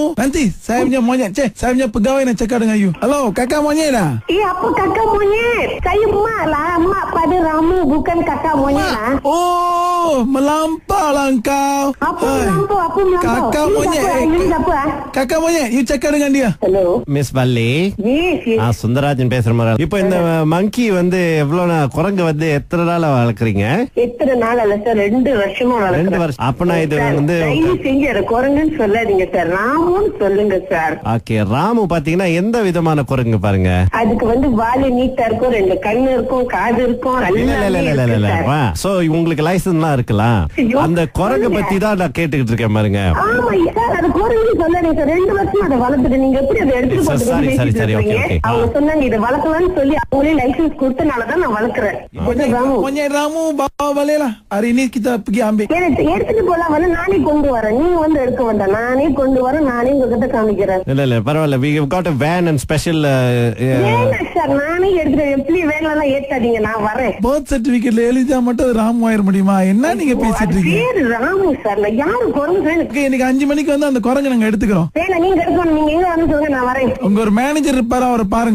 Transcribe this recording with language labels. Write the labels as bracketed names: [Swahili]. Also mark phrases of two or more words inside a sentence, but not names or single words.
[Malay] Nanti saya punya monyet. Saya punya pegawai nak cakap dengan you. Hello, kakak monyet dah? Apa kakak monyet? Saya mak lah. Mak pada Ramu, bukan kakak monyet lah. Oh, melampau lah kau. Apa melampau? Apa melampau? Kakak Ini monyet. siapa? Ini siapa? Kakak monyet, you cakap dengan dia. Hello. [Tamil] மிஸ் வள்ளி. Yes. சுந்தரராஜன் பேசுற மாதிரி. இப்போ இந்த மங்கி வந்து எவ்வளவு குரங்கு வந்து எத்தனை நாளா வளர்க்குறீங்க? எத்தனை நாள் அல்ல சார், 2 வருஷமா 2 வளர்க்குறேன். வருஷம். அப்பனா இது வந்து தயவு செஞ்சு அதை குரங்குன்னு சொல்லாதீங்க சார், ராமுன்னு சொல்லுங்க சார். ஓகே. ராமு பாத்தீங்கன்னா எந்த விதமான குரங்கு பாருங்க? அதுக்கு வந்து வாலு நீட்டா இருக்கும், 2 கண்ணு இருக்கும், காது இருக்கும், சோ உங்களுக்கு லைசன்ஸ்லாம் இருக்கலாம். அந்த குரங்கு பத்தி தான் நான் கேட்டுக்கிட்டு இருக்கேன் பாருங்க. ஆமா சார், அது குரங்கு சொல்லாதீங்க சார். 2 வருஷமா அதை வளர்த்துட்டு நீங்க எப்படி அதை எடுத்து போட்டு சரி, ஓகே. அவங்க சொன்னாங்க இதை வளர்க்கலாம்னு சொல்லி அவங்களே லைசன்ஸ் கொடுத்தனாலதான் நான் வளர்க்குறேன். [Malay] Monyet Ramu bawa balik lah. Hari ini kita pergi ambil. [Tamil] எடுத்துட்டு போலாம், வந்து நானே கொண்டு வரேன். நீங்க வந்து எடுக்க வேண்டாம், நானே கொண்டு வரேன், நானே உங்ககிட்ட காமிக்கிறேன். இல்ல பரவாயில்ல. [English] we have got a van and special [Tamil] வேணாம் சார், நானே எடுத்துறேன். எப்படி வேணாலும் ஏத்தாதீங்க, நான் வரேன். [English] birth certificateல [Tamil] எழுதியா மட்டும் அது ராமு ஆயிர முடியுமா? என்ன நீங்க பேசிட்டு இருக்கீங்க? பேரு ராமு சார், நான் யாரு குரங்கு? இன்னைக்கு 5 மணிக்கு வந்து அந்த குரங்கு நாங்க எடுத்துக்கிறோம். வேணாம், நீங்க எடுக்கணும். நீங்க எங்க வந்து சொல்லுங்க, நான் வரேன். உங்க ஒரு மேனேஜர் இருப்பாரு, அவரை பாருங்க.